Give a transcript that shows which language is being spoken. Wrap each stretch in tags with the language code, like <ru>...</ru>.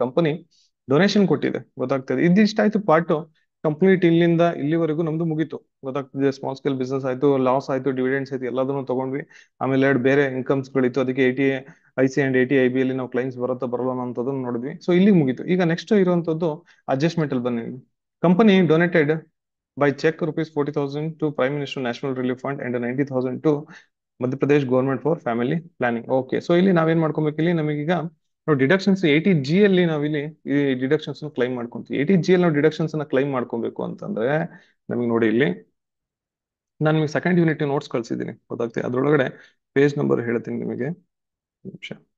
<kn>Company donation ಕೊಟ್ಟಿದೆ. ಗೊತ್ತಾಗ್ತದೆ? ಇದಿಷ್ಟಾಯ್ತು part complete. ಇಲ್ಲಿಂದ ಇಲ್ಲಿವರೆಗೂ ನಮ್ದು ಮುಗೀತು. ಗೊತ್ತಾಗ್ತಿದೆ? ಸ್ಮಾಲ್ ಸ್ಕೇಲ್ ಬಿಸ್ನೆಸ್ ಆಯ್ತು, ಲಾಸ್ ಆಯ್ತು, ಡಿವಿಡೆಂಡ್ಸ್ ಆಯ್ತು, ಎಲ್ಲದನ್ನು ತಗೊಂಡ್ವಿ. ಆಮೇಲೆ ಎರಡು ಬೇರೆ ಇನ್ಕಮ್ಸ್ ಗಳಿತ್ತು. ಅದಕ್ಕೆ 80IC ಅಂಡ್ 80IB ಅಲ್ಲಿ ನಾವು ಕ್ಲೈಮ್ಸ್ ಬರುತ್ತಾ ಬರಲ್ಲ ಅಂತದನ್ನ ನೋಡಿದ್ವಿ. ಸೊ ಇಲ್ಲಿ ಮುಗೀತು. ಈಗ ನೆಕ್ಸ್ಟ್ ಇರುವಂತದ್ದು ಅಡ್ಜಸ್ಟ್ಮೆಂಟ್ ಅಲ್ಲಿ ಬನ್ನಿ.</kn> <en>Company donated by check rupees 40,000 to Prime Minister National Relief Fund and 90,000 to Madhya Pradesh Government for Family Planning.</en> <kn>Okay, so ಇಲ್ಲಿ ನಾವೇನ್ ಮಾಡ್ಕೊಬೇಕು? ಇಲ್ಲಿ ನಮಗೀಗ ನಾವು ಡಿಡಕ್ಷನ್ಸ್ 80G ಅಲ್ಲಿ ನಾವಿಲ್ಲಿ ಈ ಡಿಡಕ್ಷನ್ಸ್ ಕ್ಲೈಮ್ ಮಾಡ್ಕೊಂತೀವಿ. 80G ಅಲ್ಲಿ ನಾವು ಡಿಡಕ್ಷನ್ಸ್ ಕ್ಲೈಮ್ ಮಾಡ್ಕೊಬೇಕು ಅಂತಂದ್ರೆ ನಮಗೆ ನೋಡಿ, ಇಲ್ಲಿ ನಾನು ನಿಮಗೆ ಸೆಕೆಂಡ್ ಯೂನಿಟ್ ನೋಟ್ಸ್ ಕಳ್ಸಿದ್ದೀನಿ. ಗೊತ್ತಾಗ್ತದೆ? ಅದ್ರೊಳಗಡೆ ಪೇಜ್ ನಂಬರ್ ಹೇಳ್ತೀನಿ ನಿಮಗೆ, ನಿಮಿಷ.</kn>